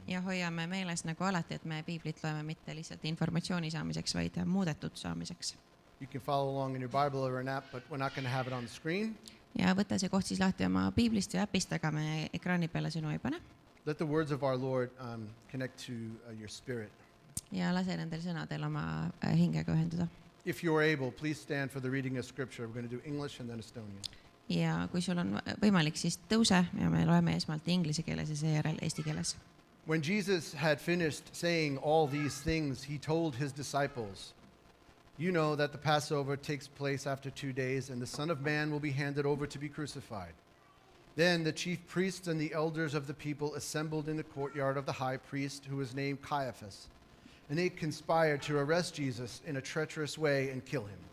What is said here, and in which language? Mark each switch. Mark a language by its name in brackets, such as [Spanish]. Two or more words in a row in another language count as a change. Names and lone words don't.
[Estonian] Ja hoiame meeles nagu alati, et me piiblit loeme mitte lihtsalt informatsiooni saamiseks, vaid muudetud saamiseks. [English] You can follow along in your Bible or an app, but we're not going to have it on the screen. [Estonian] Ja võta see koht siis lahti oma piiblist või äpist, aga me ekraani peale sõnu ei pane. [English] Let the words of our Lord connect to your spirit. [Estonian] Ja lase nendel sõnadel oma hingega ühenduda. [English] If you're able, please stand for the reading of Scripture. We're going to do English and then Estonian. [Estonian] Ja kui sul on võimalik, siis tõuse ja me loeme esmalt inglise keeles ja seejärel eesti keeles. [English] When Jesus had finished saying all these things, he told his disciples, "You know that the Passover takes place after 2 days, and the Son of Man will be handed over to be crucified." Then the chief priests and the elders of the people assembled in the courtyard of the high priest, who was named Caiaphas, and they conspired to arrest Jesus in a treacherous way and kill him.